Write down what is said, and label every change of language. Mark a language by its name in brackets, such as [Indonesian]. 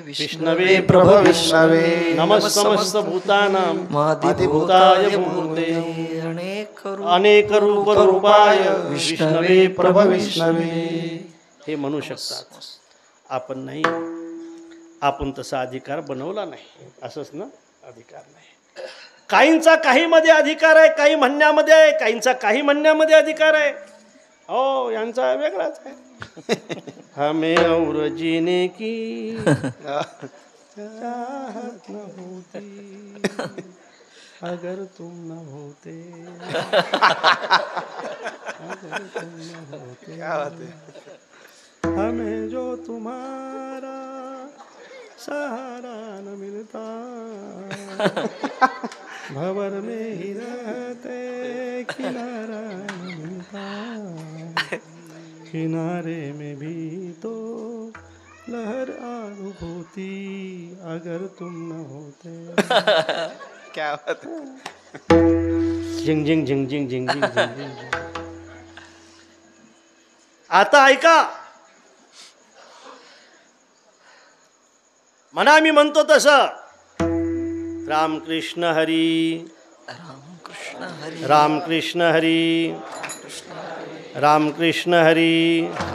[Sanskrit] विष्णवे प्रभ विष्णवे नमः समस्त भूतानां आदिभूताय भूते अनेक रूप रूपाय विष्णवे प्रभ विष्णवे. [Marathi] हे म्हणू शकतात. आपण नाही. आपण तसा अधिकार बनवला नाही. असंच ना. अधिकार नाही. काहींचा काहीमध्ये अधिकार आहे, काही म्हणण्यामध्ये आहे. काहींचा काही म्हणण्यामध्ये अधिकार आहे. हो यांचा वेगळाच आहे. [Hindi] हमें और जीने की चाहत न होती अगर तुम न होते. अगर तुम न होते हमें जो तुम्हारा सहारा न मिलता भंवर में ही रहते किनारा न मिलता. किनारे में भी तो लहर अनुभूति अगर तुम न होते. क्या बात है. झिंग झिंग झिंग झिंग झिंग झिंग झिंग. [Marathi] आता ऐका. म्हणा मी म्हणतो तसं. रामकृष्ण हरी. रामकृष्ण हरी. रामकृष्ण हरी.